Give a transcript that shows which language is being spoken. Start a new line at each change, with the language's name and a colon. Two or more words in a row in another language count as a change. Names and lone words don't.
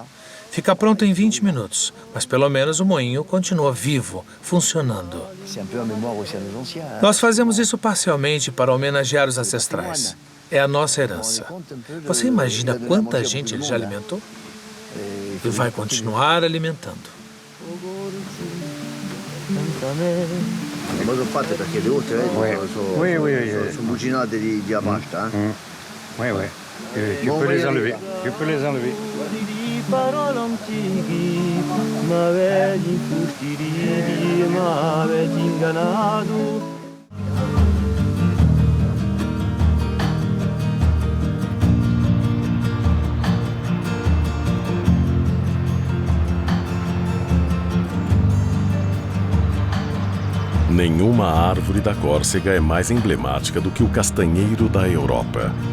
Portuguese: Fica pronto em 20 minutos, mas pelo menos o moinho continua vivo, funcionando. Nós fazemos isso parcialmente para homenagear os ancestrais. É a nossa herança. Você imagina quanta gente ele já alimentou? E vai continuar alimentando.
Corsican: Parole antiche m'avete infustidito, m'avete inganato.
Portuguese: Nenhuma árvore da Córcega é mais emblemática do que o castanheiro da Europa.